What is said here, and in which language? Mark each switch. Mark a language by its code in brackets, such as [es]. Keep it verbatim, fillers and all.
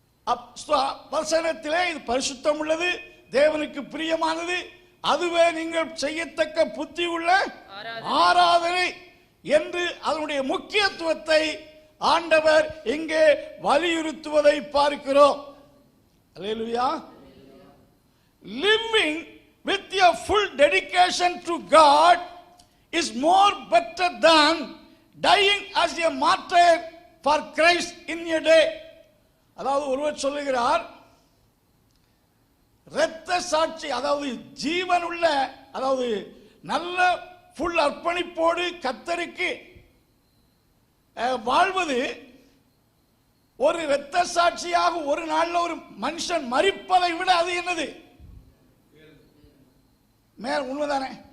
[ta] அப்- ஸ்த- வசனத்திலே இது பரிசுத்தம் உள்ளது, தேவனுக்கு பிரியமானது, அதுவே நீங்கள் செய்யத்தக்க புத்தி உள்ள ஆராதனை. ஆராதனை என்று அதனுடைய முக்கியத்துவத்தை ஆண்டவர் இங்கே வலியுறுத்துவதை பார்க்கிறோம். அல்லேலூயா. [en] Living with your full dedication to God is more better than dying as a martyr for Christ in a day. [ta] அதாவது ஒருவர் சொல்லுகிறார், இரத்த சாட்சி, அதாவது ஜீவனுள்ள, அதாவது நல்ல ஃபுல் அர்ப்பணிப்போடு கர்த்தருக்கு அஹ், வாழ்வது ஒரு இரத்த சாட்சியாக ஒரு நாள்ல ஒரு மனுஷன் மரிப்பதை விட அது என்னது மேல் உண்மைதானே?